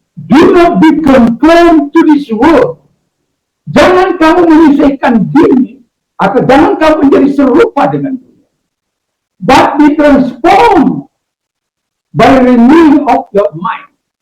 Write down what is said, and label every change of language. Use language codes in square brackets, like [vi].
[en] Do not be conformed to this world. [id] Jangan kamu menyesuaikan diri atau jangan kamu menjadi serupa dengan dunia. [en] But be transformed by renewing of your mind.